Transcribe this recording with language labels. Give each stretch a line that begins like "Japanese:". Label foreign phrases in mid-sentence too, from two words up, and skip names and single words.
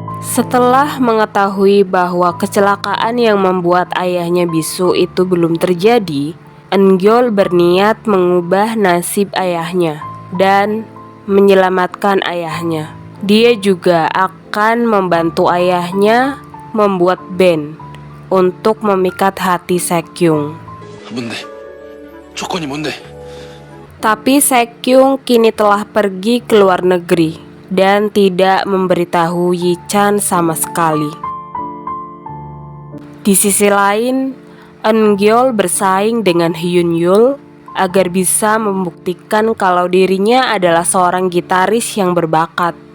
Indonesian: Setelah mengetahui bahwa kecelakaan yang membuat ayahnya bisu itu belum terjadi, Eungeol berniat mengubah nasib ayahnya dan menyelamatkan ayahnya. Dia juga akan membantu ayahnya membuat band untuk memikat hati Saekyung.
Korean: 뭔데? 조건이 뭔데?
Indonesian: Tapi Saekyung kini telah pergi ke luar negeri dan tidak memberitahu Yi-chan sama sekali. Di sisi lain, Eungeol bersaing dengan Hyun-yul agar bisa membuktikan kalau dirinya adalah seorang gitaris yang berbakat.